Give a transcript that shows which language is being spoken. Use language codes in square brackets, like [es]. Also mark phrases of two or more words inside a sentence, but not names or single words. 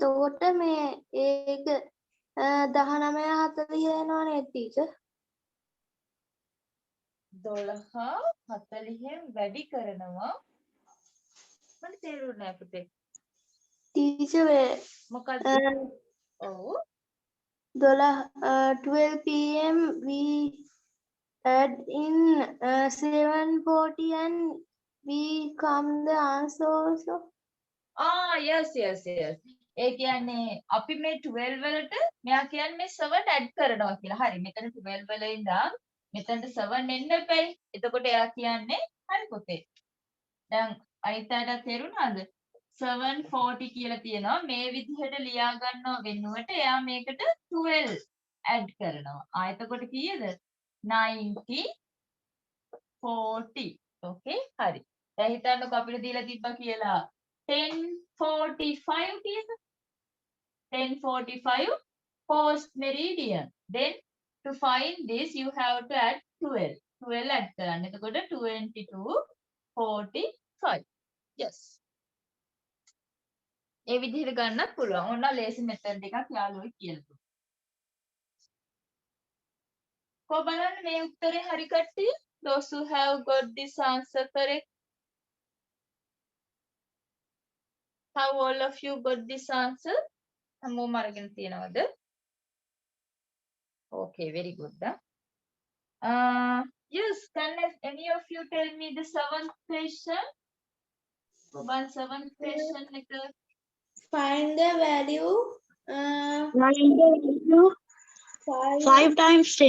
[si] එතකොට මේ ඒක 19 40 එනවනේ ටීචර්. 12 40න් වැඩි කරනවා මට තේරුන්නේ නැහැ පුතේ. ටීචර් මොකක්ද? ඔව් [en] 12 pm we add in 7:40 and we come the answer also. yes. [si] ඒ කියන්නේ අපි මේ 12 වලට මෙයා කියන්නේ මේ 7 ඇඩ් කරනවා කියලා. හරි. මෙතන 12 වල ඉඳන් මෙතනට 7 එන්න එපයි. එතකොට එයා කියන්නේ හරි පුතේ. දැන් අනිත් අයට තේරුණාද? 740 කියලා තියෙනවා. මේ විදිහට ලියා ගන්නව වෙනුවට එයා මේකට 12 ඇඩ් කරනවා. එතකොට කීයද? 90 40. ඕකේ හරි. දැන් හිතන්නකො අපිට දීලා තිබ්බා කියලා 10:45 කීයද? [en] 10:45 post meridian. Then to find this you have to add 12. [si] 12 add කරන්න. එතකොට 22:45. Yes. ඒ විදිහට ගන්නත් පුළුවන්. ඔන්න ලේසි මෙතඩ් එකක් යාළුවෝ කියලා දුන්නා. කො බලන්න මේ උත්තරේ හරි කට්ටිය? [en] Those who have got this answer correct. How all of you got this answer? [si] හැමෝම අරගෙන තියනවද? [en] Okay, very good. Yes, can any of you tell me the 7th question? One 7th question එක Find the value 5 times 10.